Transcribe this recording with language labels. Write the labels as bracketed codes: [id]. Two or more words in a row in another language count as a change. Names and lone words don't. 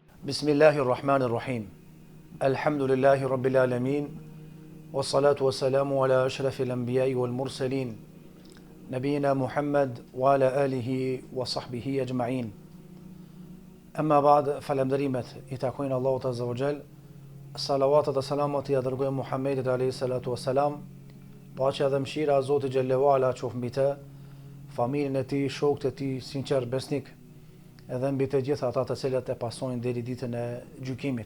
[ar] بسم الله الرحمن الرحيم. الحمد لله رب العالمين. والصلاة والسلام على أشرف الأنبياء والمرسلين. نبينا محمد وعلى آله وصحبه أجمعين. أما بعد, [sq] falënderimet I takojnë Allahut [ar] عز وجل. [sq] Salavatet dhe salamat I dërgojmë Muhammedit [ar] عليه الصلاة والسلام. [sq] Paqja dhe mëshira e Zotit xhallahu ala qoftë mbi të, familjen e tij, shokët e tij, sinqer besnik, edhe mbi të gjitha ata të cilët e pasojnë deri ditën e gjykimit.